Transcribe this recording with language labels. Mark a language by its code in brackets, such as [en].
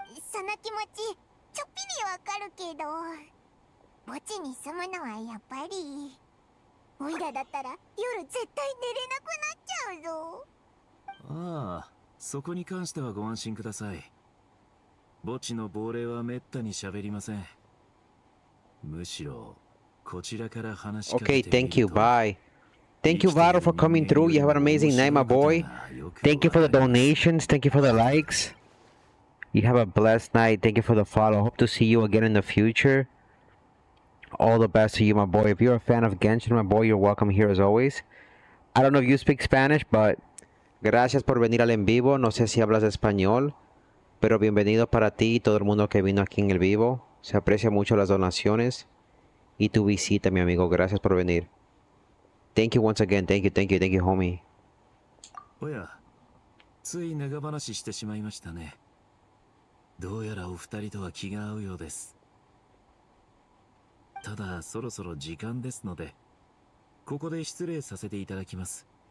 [ja] その気持ちちょっぴりわかるけど、墓地に住むのはやっぱりオイラだったら夜絶対寝れなくなっちゃうぞ。ああ、そこに関してはご安心ください。墓地の亡霊はめったに喋りません。むしろこちらから話しかけてみると。 [en] Okay, thank you. Bye. Thank you, Varo, for coming through. You have an amazing night, my boy. Thank you for the donations. Thank you for the likes. You have a blessed night. Thank you for the follow. Hope to see you again in the future. All the best to you, my boy. If you're a fan of Genshin, my boy, you're welcome here as always. I don't know if you speak Spanish, but [es] gracias por venir al en vivo. No sé si hablas español, pero bienvenido para ti y todo el mundo que vino aquí en el vivo. Se aprecia mucho las donaciones y tu visita, mi amigo. Gracias por venir. [en] Thank you once again. Thank you, thank you, thank you, homie. [ja] おや、つい長話してしまいましたね。どうやらお二人とは気が合うようです。ただそろそろ時間ですので、ここで失礼させていただきます。